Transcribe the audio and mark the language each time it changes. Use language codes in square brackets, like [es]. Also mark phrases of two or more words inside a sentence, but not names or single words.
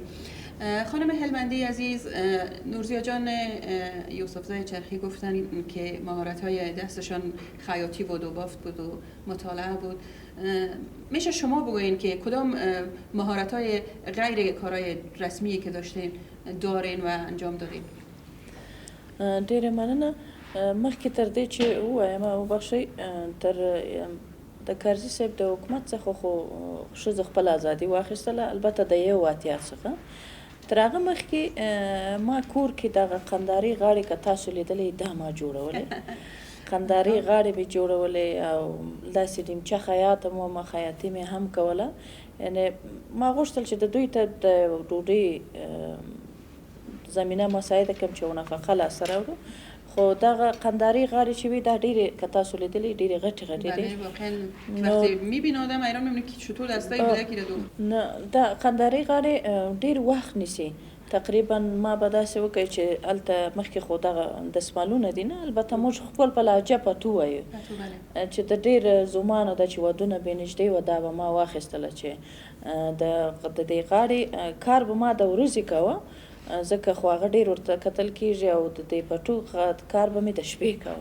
[fa] خانم هلمندی عزیز، نورزیا جان یوسفزای چرخی گفتن که مهارت‌های دستشان خیاطی بود و بافت بود و مطالعه بود. میشه شما بگوین که کدام مهارت‌های غیر کارهای رسمی که داشتین دارین و انجام دادین؟ [ps] ډیره مننه. مخکې تر دې چې ووایم وبخښئ تر د کارزي صاحب د حکومت څخه خو ښځه خپل ازادي واخیستله، البته د یو اتیا څخه تر هغه مخکې ما کور کې دغه قنداري غاړې که تاسو لیدلې دا ما جوړولې قنداري غاړې مې جوړولې او داسې ډیمچه خیاطه ما خیاطي مې هم کوله. یعنې ما غوښتل چې د دوی ته د ډوډۍ زمینه مساعده کړم چې یو نفقه لاسته راوړو، خو خو دغه قنداري غاړې چې وي دا ډېرې که تاسو لیدلې ډېرې غټې غټې دي. [fa] بله واقعا وقتی میبینه آدم حیران میمونه که چطور دستایی بوده که دو. [ps] نه دا قنداري غاړې ډېر وخت نیسي. تقریبا ما به داسې وکړي چې هلته مخکې خو دغه دستمالونه دي نه، البته موږ خپل په لهجه پتو وایو چې د ډېر زمانو ده چې ودونه بې نږدې وه، دا به ما واخیستله چې د دې غاړې کار به ما د ورځې کوه، ځکه خو هغه ډېر ورته کتل کېږي، او د دې پټو کار به مې د شپې کوه.